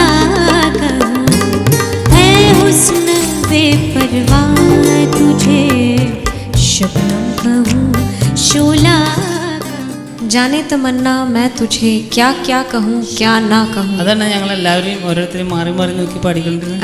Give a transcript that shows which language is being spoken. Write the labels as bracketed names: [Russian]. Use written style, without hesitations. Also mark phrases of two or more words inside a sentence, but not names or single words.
[Hindi] कहूँ है हुस्न बेपरवाह तुझे शबनम कहूँ शोला जाने तमन्ना मैं तुझे क्या क्या कहूँ क्या ना कहूँ. [Malayalam] അതാണ് ഞങ്ങൾ എല്ലാവരെയും ഓരോരുത്തരും മാറി മാറി നോക്കി പാടിക്കൊണ്ടിരുന്നത്.